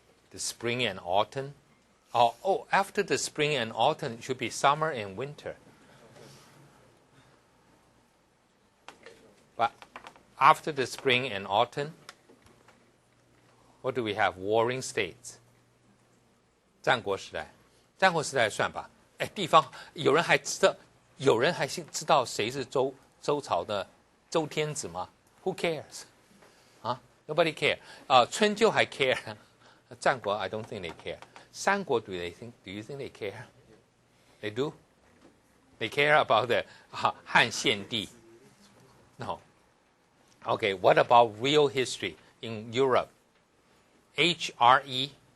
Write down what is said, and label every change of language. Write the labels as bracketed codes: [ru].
[en] The spring and autumn? After the spring and autumn, it should be summer and winter. But after the spring and autumn, what do we have? Warring states. [zh] 战国时代，战国时代算吧。地方有人还知道谁是周朝的周天子吗 ？ [en] Who cares? Nobody care. [zh] 春秋还 [en] care. 战国 I don't think they care. 三国 do you think they care? They do. They care about the 汉献帝. No. Okay. What about real history in Europe? HRE.